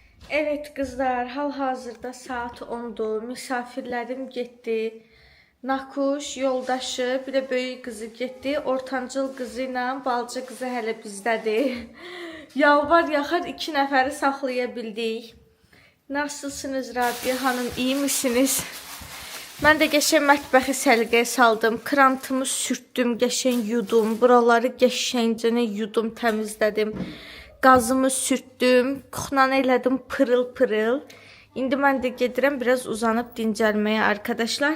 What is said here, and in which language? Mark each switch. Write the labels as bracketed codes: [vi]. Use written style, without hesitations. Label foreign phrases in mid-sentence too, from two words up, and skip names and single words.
[tr] Evet kızlar, hal-hazırda saat 10'dur. [az] Misafirlərim getdi. Nakuş, yoldaşı, bir də böyük qızı getdi. Ortancıl qızı ilə balcı qızı hələ bizdədir. Yalvar yaxar 2 nəfəri saxlaya bildik. [tr] Nasılsınız Rabia hanım, iyi misiniz? [az] Mən də qəşəng mətbəxi səliqəyə saldım. Krantımı sürtdüm, qəşəng yudum. Buraları qəşəngcənə yudum, təmizlədim. Qazımı sürtdüm. Kuxnanı elədim pırıl. İndi mən də gedirəm biraz uzanıb dincəlməyə arkadaşlar.